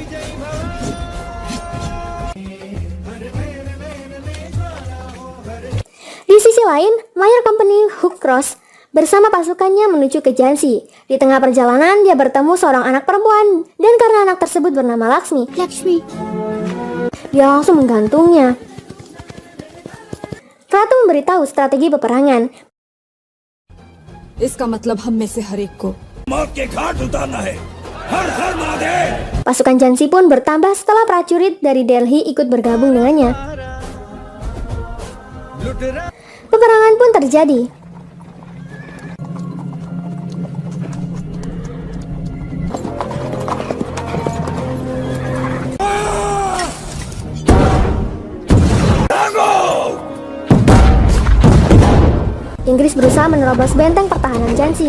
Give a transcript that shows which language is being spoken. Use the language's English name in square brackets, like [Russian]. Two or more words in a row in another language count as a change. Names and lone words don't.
[Indonesian] Di sisi lain, Mayor Company Hugh Cross bersama pasukannya menuju ke Jansi. Di tengah perjalanan, dia bertemu seorang anak perempuan, dan karena anak tersebut bernama Lakshmi, dia langsung menggantungnya. Ratu memberitahu strategi peperangan. [Hindi] इसका मतलब हम में से हर एक को मौत के घाट उतारना है। हर हर महादेव। [Indonesian] Pasukan Jansi pun bertambah setelah prajurit dari Delhi ikut bergabung dengannya. Peperangan pun terjadi. Inggris berusaha menerobos benteng pertahanan Jansi.